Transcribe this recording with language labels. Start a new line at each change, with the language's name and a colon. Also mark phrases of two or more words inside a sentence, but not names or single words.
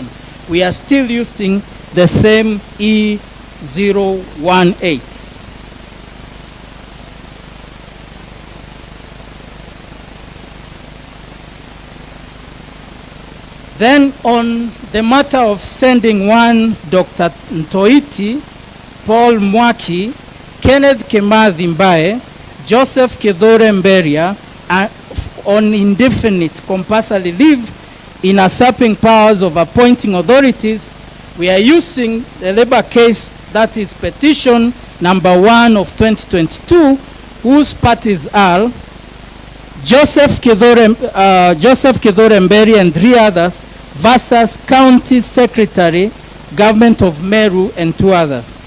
English: We are still using the same E018. Then on the matter of sending one Dr. Ntoiti, Paul Mwaki, Kenneth Kimathi Mbae, Joseph Kidhure Mberia on indefinite compulsory leave in usurping powers of appointing authorities, we are using the labor case, that is petition number 1 of 2022, whose parties are Joseph Kidhure Mberia and 3 others versus County Secretary, Government of Meru and 2 others.